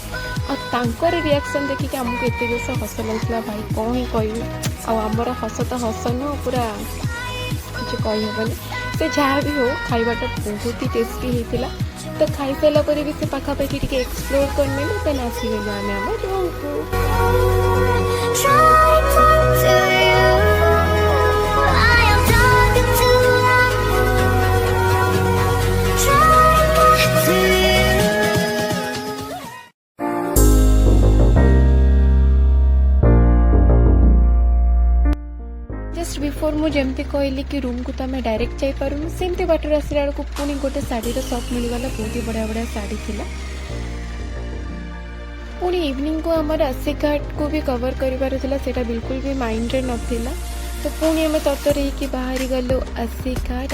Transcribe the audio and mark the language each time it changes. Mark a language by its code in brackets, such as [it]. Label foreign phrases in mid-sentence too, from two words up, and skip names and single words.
[or] ଆଉ ତାଙ୍କର ରିଆକ୍ସନ୍ ଦେଖିକି ଆମକୁ ଏତେ ଜୋରସେ ହସ ଲାଗୁଥିଲା, ଭାଇ କ'ଣ ହିଁ କହିବୁ। ଆଉ ଆମର ହସ ତ ହସ ନୁହଁ, ପୁରା କିଛି କହିହେବନି। ସେ ଯାହା ବି ହଉ ଖାଇବାଟା ବହୁତ ହି ଟେଷ୍ଟି ହେଇଥିଲା। ତ ଖାଇସାରିଲା ପରେ ବି ସେ ପାଖାପାଖି ଟିକେ ଏକ୍ସପ୍ଲୋର୍ କରିନେଲୁ। ଦେନ୍ ଆସିଗଲୁ ଆମେ ଆମ ରୁମ୍କୁ। [en] Try talk to you. I am talking to you. Try talk to you. just before [or] ମୁଁ ଯେମିତି କହିଲି କି ରୁମ୍କୁ ତ ଆମେ ଡାଇରେକ୍ଟ ଯାଇପାରୁନୁ, ସେମିତି ବାଟରେ ଆସିଲା ବେଳକୁ ପୁଣି ଗୋଟେ ଶାଢ଼ୀର ସପ୍ ମିଳିଗଲା। ବହୁତ ହି ବଢ଼ିଆ ବଢ଼ିଆ ଶାଢ଼ୀ ଥିଲା। ପୁଣି ଇଭିନିଂକୁ ଆମର ଆସି ଘାଟକୁ ବି କଭର୍ କରିବାର ଥିଲା, ସେଇଟା ବିଲକୁଲ ବି ମାଇଣ୍ଡରେ ନଥିଲା। ତ ପୁଣି ଆମେ ତରତର ହେଇକି ବାହାରି ଗଲୁ ଆସି ଘାଟ।